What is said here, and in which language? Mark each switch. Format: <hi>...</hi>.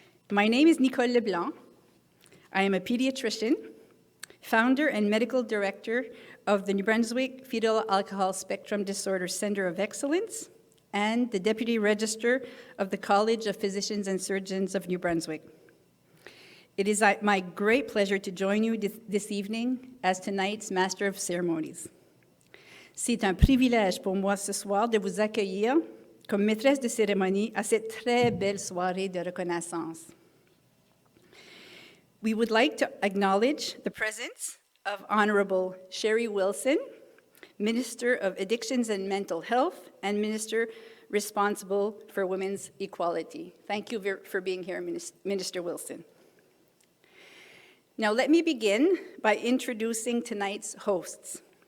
<en>My name is Nicole Leblanc. I am a pediatrician, founder and medical director of the New Brunswick Fetal Alcohol Spectrum Disorder Center of Excellence and the deputy registrar of the College of Physicians and Surgeons of New Brunswick. It is my great pleasure to join you this evening as tonight's Master of Ceremonies.</en> <fr>C'est un privilège pour moi ce soir de vous accueillir comme maîtresse de cérémonie à cette très belle soirée de reconnaissance.</fr> <en>We would like to acknowledge the presence of Honorable Sherry Wilson, Minister of Addictions and Mental Health, and Minister responsible for women's equality. Thank you for being here, Minister Wilson. Now let me begin by introducing tonight's hosts.</en>